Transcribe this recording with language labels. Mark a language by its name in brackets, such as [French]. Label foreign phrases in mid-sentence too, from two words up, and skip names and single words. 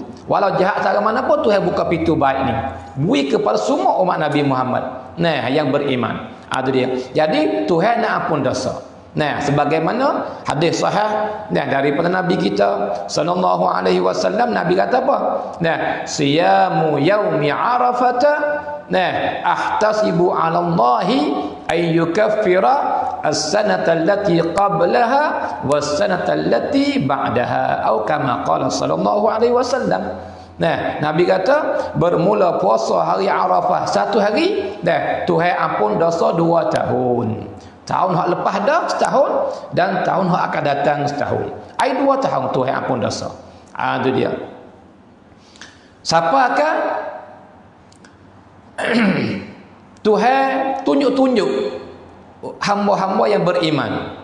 [Malay] Walau jahat cara mana pun Tuhan buka pintu baik ni. Beri kepada semua umat Nabi Muhammad. Nah, yang beriman. Ada dia. Jadi Tuhan nak ampun dosa. Nah, sebagaimana hadis sahih daripada Nabi kita [Arabic] صلى الله عليه وسلم, [Malay] Nabi kata apa? [Arabic] Nah, صيام يوم عرفة, nah, أحتسب على الله أن يكفر السنة التي قبلها والسنة التي بعدها, atau كما قال صلى الله عليه وسلم. [Malay] Nah, Nabi kata bermula puasa hari Arafah satu hari, dah Tuhan ampun dosa 2 tahun. Tahun hak lepas dah setahun dan tahun hak akan datang setahun. Ai 2 tahun Tuhan ampun dosa. Itu dia. Siapa akan Tuhan tunjuk-tunjuk hamba-hamba yang beriman.